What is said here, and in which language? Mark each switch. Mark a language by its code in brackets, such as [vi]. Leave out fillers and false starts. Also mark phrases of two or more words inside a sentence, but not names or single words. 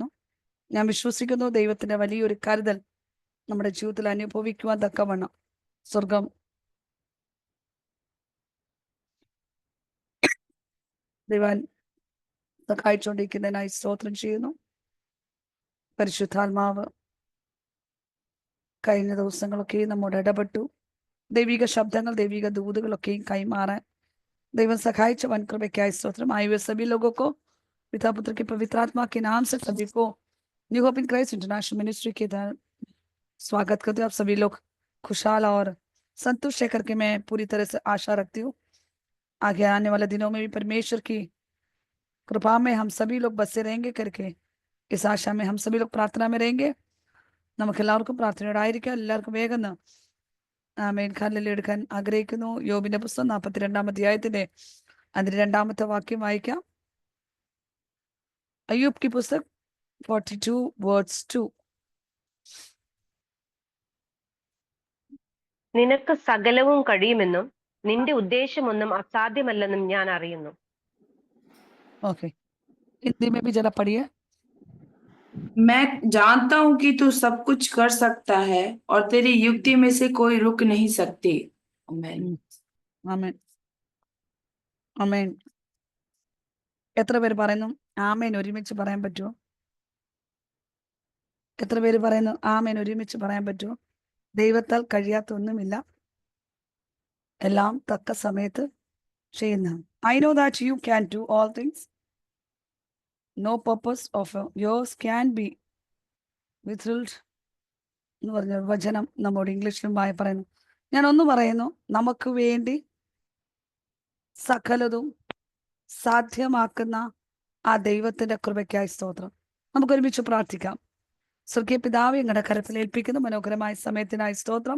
[ml] ഞാൻ വിശ്വസിക്കുന്നു ദൈവത്തിന്റെ വലിയൊരു കരുതൽ നമ്മുടെ ജീവിതത്തിൽ അനുഭവിക്കുവാൻ തക്കവണ്ണം സ്വർഗം ദൈവം സഹായിച്ചുകൊണ്ടിരിക്കുന്നതിനായി സ്തോത്രം ചെയ്യുന്നു. പരിശുദ്ധാത്മാവ് കഴിഞ്ഞ ദിവസങ്ങളൊക്കെ നമ്മോട് ഇടപെട്ടു. ദൈവിക ശബ്ദങ്ങൾ, ദൈവിക ദൂതുകളൊക്കെയും കൈമാറാൻ ദൈവം സഹായിച്ച വൻകൃപയ്ക്കായി സ്തോത്രം. [hi] आए सभी लोगों को पिता पुत्र के पवित्र आत्मा के नाम से सभी को न्यू होप इन क्राइस्ट इंटरनेशनल मिनिस्ट्री के तहत स्वागत करते हैं. आप सभी लोग खुशहाल और संतुष्ट है करके मैं पूरी तरह से आशा रखती हूँ. आगे आने वाले दिनों में भी परमेश्वर की कृपा में हम सभी लोग बसे रहेंगे करके इस आशा में हम सभी लोग प्रार्थना में रहेंगे. [ml] നമുക്ക് എല്ലാവർക്കും പ്രാർത്ഥനയോടായിരിക്കാം. എല്ലാവർക്കും വേഗം ആമേൻ ഹല്ലേലൂയ എടുക്കാൻ ആഗ്രഹിക്കുന്നു. യോബിന്റെ പുസ്തകം 42 അധ്യായത്തിന്റെ അതിന്റെ 2-ാമത്തെ വാക്യം വായിക്കാം. [hi] അയ്യൂബ് की पुस्तक 42 verse 2. [ml] നിനക്ക് സകലവും കഴിയുമെന്നും നിന്റെ ഉദ്ദേശമൊന്നും അസാധ്യമല്ലെന്നും ഞാൻ അറിയുന്നു. [hi] ओके, हिंदी में भी जरा पढ़िए. मैं जानता हूँ कि तू सब कुछ कर सकता है और तेरी युक्ति में से कोई रुक नहीं सकती. आमीन. [ml] ആമേൻ ആമേൻ. എത്ര പേര് പറയുന്നു ആമേൻ ഒരുമിച്ച് പറയാൻ പറ്റുമോ? എത്ര പേര് പറയുന്നു ആമേൻ ഒരുമിച്ച് പറയാൻ പറ്റുമോ? ദൈവത്താൽ കഴിയാത്ത ഒന്നുമില്ല, എല്ലാം തക്ക സമയത്ത് ചെയ്യുന്നതാണ്. [en] I know that you can do all things. No purpose of yours can be withheld [ml] എന്ന് പറഞ്ഞ വചനം നമ്മോട് ഇംഗ്ലീഷിലും പറയുന്നു. ഞാൻ ഒന്ന് പറയുന്നു, നമുക്ക് വേണ്ടി സകലതും സാധ്യമാക്കുന്ന ആ ദൈവത്തിന്റെ കൃപയ്ക്കായി സ്തോത്രം. നമുക്ക് ഒരുമിച്ച് പ്രാർത്ഥിക്കാം. സ്വർഗീയ പിതാവേ, ഞങ്ങളുടെ കരത്തിൽ ഏൽപ്പിക്കുന്ന മനോഹരമായ സമയത്തിനായി സ്തോത്രം.